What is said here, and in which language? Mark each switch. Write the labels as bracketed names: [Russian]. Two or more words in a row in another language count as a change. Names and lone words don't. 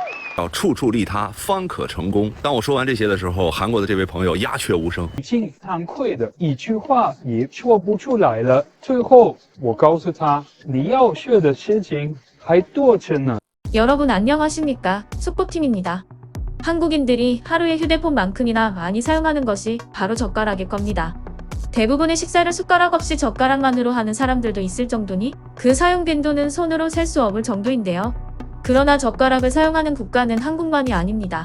[Chinese] 要处处利他，方可成功。当我说完这些的时候，韩国的这位朋友鸦雀无声，已经惭愧的一句话也说不出来了。最后我告诉他，你要学的事情还多着呢。 [Korean] 여러분 안녕하십니까? 속보팀입니다. 한국인들이 하루에 휴대폰만큼이나 많이 사용하는 것이 바로 젓가락일 겁니다. 대부분의 식사를 숟가락 없이 젓가락만으로 하는 사람들도 있을 정도니 그 사용 빈도는 손으로 셀 수 없을 정도인데요. 그러나 젓가락을 사용하는 국가는 한국만이 아닙니다.